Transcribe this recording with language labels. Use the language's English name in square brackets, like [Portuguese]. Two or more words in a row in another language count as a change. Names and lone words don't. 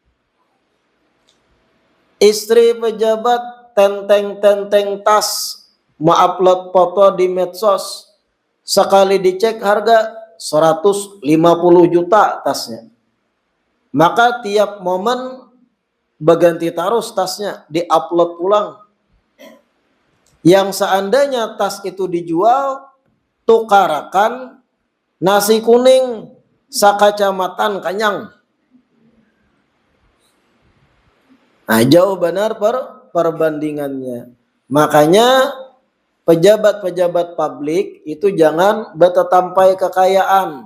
[Indonesian] Istri pejabat tenteng-tenteng tas upload foto di medsos, sekali dicek harga 150 juta tasnya. Maka tiap momen berganti terus tasnya, di-upload ulang. [Banjar] Yang seandainya tas itu dijual, tukarakan nasi kuning sakacamatan kanyang. [Indonesian] Nah, jauh benar perbandingannya. Makanya pejabat-pejabat publik itu jangan bertetampai kekayaan.